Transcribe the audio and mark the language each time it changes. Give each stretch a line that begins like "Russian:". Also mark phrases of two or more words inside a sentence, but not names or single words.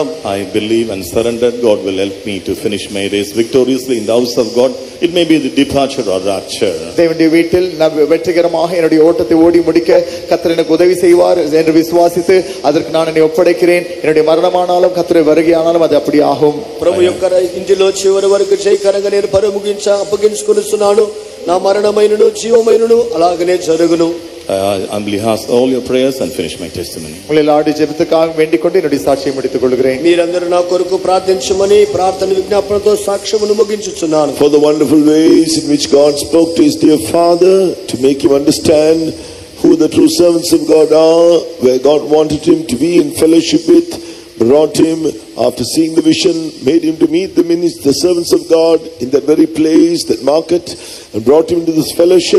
English: I believe and surrendered. God will help me to finish my race victoriously in the house of God. It may be the departure or rapture.
Tamil: தேவனுடைய வீட்டில் நான் வெற்றிகரமாக என்னுடைய ஓட்டத்தை ஓடி முடிக்க கர்த்தர் எனக்கு உதவி செய்வார் என்று விசுவாசித்து அதற்கு நான் என்னை ஒப்படைக்கிறேன். என்னுடைய மரணமானாலும் கர்த்தருடைய வருகையானாலும் அது அப்படி ఆகும்.
Telugu: ప్రభు యొక్క ఇంటిలో చివరి వరకు జయకరంగా నేను అప్పగించుకొనిస్తున్నాను. నా మరణమైనను జీవమైనను అలాగనే జరుగును.
English: Humbly ask all your prayers and finish my testimony.
Tamil: உங்களை எல்லாருடைய ஜெபத்துக்காக வேண்டிக் கொண்டு என்னுடைய சாட்சியை முடித்துக் கொள்கிறேன்.
Telugu: మీరందరూ నా కొరకు ప్రార్థించమని ప్రార్థన విజ్ఞాపనతో సాక్ష్యమును ముగించుచున్నాను.
English: For the wonderful ways in which God spoke to his dear father to make him understand who the true servants of God are, where God wanted him to be in fellowship with, brought him after seeing the vision, made him to meet the servants of God in that very place, that market, and brought him to this fellowship.